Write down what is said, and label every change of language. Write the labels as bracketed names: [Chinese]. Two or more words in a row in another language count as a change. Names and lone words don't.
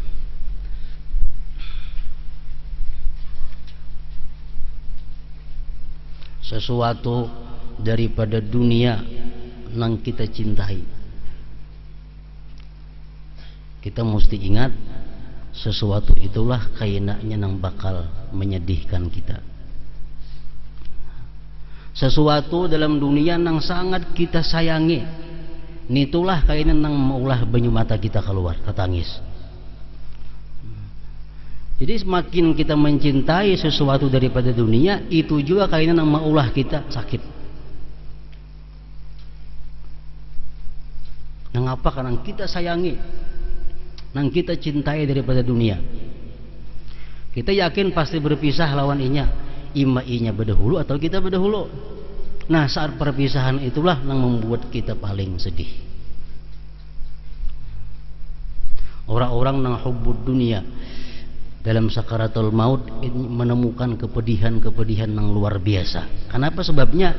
[Indonesian] Sesuatu daripada dunia yang kita cintai, kita mesti ingat sesuatu itulah kayaknya yang bakal menyedihkan kita. Sesuatu dalam dunia yang sangat kita sayangi, [Banjar] nitulah kayaknya yang maulah banyu mata kita keluar ketangis. [Indonesian] Jadi semakin kita mencintai sesuatu daripada dunia, itu juga kayaknya yang maulah kita sakit. Mengapa? Karena kita sayangi, nang kita cintai daripada dunia. [Banjar] Kita yakin pasti berpisah lawan inya, inya berdahulu atau kita berdahulu. [Indonesian] Nah, saat perpisahan itulah yang membuat kita paling sedih. Orang-orang yang [Arabic] hubbud dunia [Indonesian] dalam sakaratul maut menemukan kepedihan-kepedihan yang luar biasa. Kenapa sebabnya?